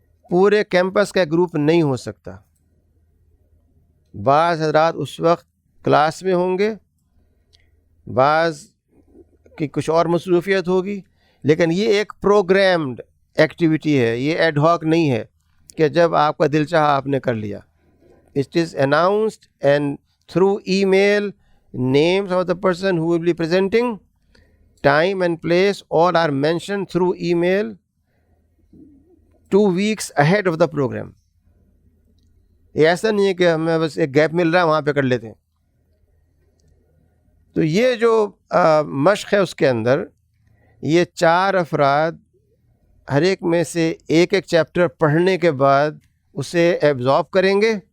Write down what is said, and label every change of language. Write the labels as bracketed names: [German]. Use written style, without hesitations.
[Urdu] پورے کیمپس کا گروپ نہیں ہو سکتا. بعض حضرات اس وقت کلاس میں ہوں گے, بعض کی کچھ اور مصروفیت ہوگی, لیکن یہ ایک پروگرامڈ ایکٹیویٹی ہے, یہ ایڈ ہاک نہیں ہے کہ جب آپ کا دل چاہا آپ نے کر لیا. [English] It is announced and through email names of the person who will be presenting, time and place all are mentioned through email 2 weeks ahead of the program. [Urdu] یہ ایسا نہیں ہے کہ ہمیں بس ایک گیپ مل رہا ہے وہاں پہ کر لیتے ہیں. تو یہ جو مشق ہے اس کے اندر یہ 4 افراد ہر ایک میں سے ایک چیپٹر پڑھنے کے بعد اسے ایبزارب کریں گے